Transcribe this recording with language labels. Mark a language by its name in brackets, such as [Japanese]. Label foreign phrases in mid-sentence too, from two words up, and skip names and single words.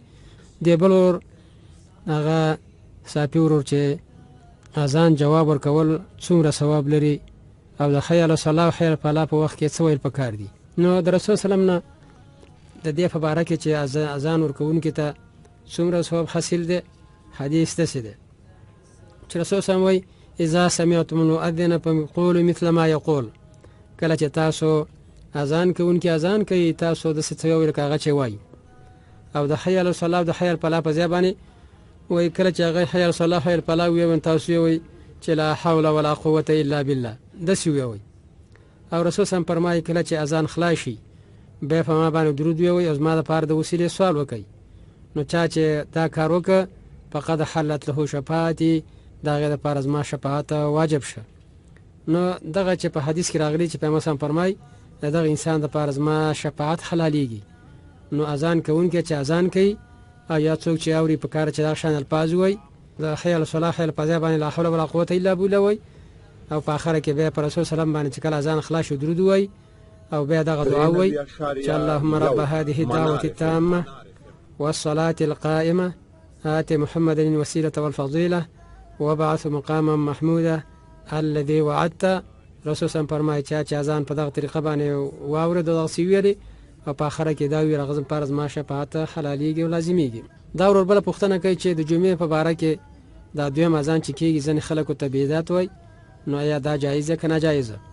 [Pashto] د بل ورور هغه صافي ورور چې اذان جواب ورکول څومره ثواب لري او د [Arabic] حی علی الصلاة [Pashto] او [Arabic] حی علی الفلاح [Pashto] په وخت کې څه ویل پکار دي. نو د رسول سلام نه د دې په باره کې چې اذان ورکوونکي ته څومره ثواب حاصل دی، حدیث داسې دی چې رسول سلام وایي [Arabic] اذا سمعتم المؤذن فقولوا مثل ما یقول. [Pashto] کله چې تاسو اذان کوونکي اذان کوي، تاسو داسې څه ووایئ لکه هغه چې وایي. او د [Arabic] حی علی الصلاة [Pashto] او د [Arabic] حی علی الفلاح [Pashto] په ځای باندې وایي کله چې هغه [Arabic] حی علی الصلاة حی علی الفلاح [Pashto] ووایي، تاسو وایي چې [Arabic] لا حول ولا قوة الا بالله، [Pashto] داسې ووایي. او رسول [Arabic] صلی الله علیه وسلم [Pashto] فرمایي کله چې اذان خلاص شي بیا په ما باندې درود ووایي او زما دپاره د وسیلې سوال وکړي. نو چا چې دا کار وکړه [Arabic] فقد حلت له شفاعتي، [Pashto] د هغې دپاره زما شفاعت واجب شه. نو دغه چې په حدیث کې راغلي چې پیغمبر [Arabic] صلی الله علیه وسلم [Pashto] فرمایي د دغه انسان دپاره زما شفاعت حلالېږي. نو اذان کوونکی چې اذان کوي او یا څوک چې اوري په کار چې دغه شان الفاظ وایي، د [Arabic] حی علی الصلاة حی علی الفلاح [Pashto] باندې [Arabic] لا حول ولا قوة الا بالله [Pashto] وایي، او په آخره کې بیا په رسول سلام باندې چې کله اذان خلاص شو درود وایي او بیا دغه دعا وایي چې [Arabic] اللهم رب هذه الدعوة التامة والصلاة القائمة آت محمد الوسيلة والفضيلة وبعث مقاما محمودا الذي وعدت. [Pashto] رسول سلام فرمایي چې اذان په دغه طریقه باندې واورېد دغه څه ویلي او په آخره کې دا وي هغه زما زما شفاعت حلالېږي او لازمیږي. دا ورور بله پوښتنه کوي چې د جمعې په باره کې دا دویم اذان چې کېږي ځینې خلکو ته بدعت وایي، نو آیا دا جایزه که ناجایزه؟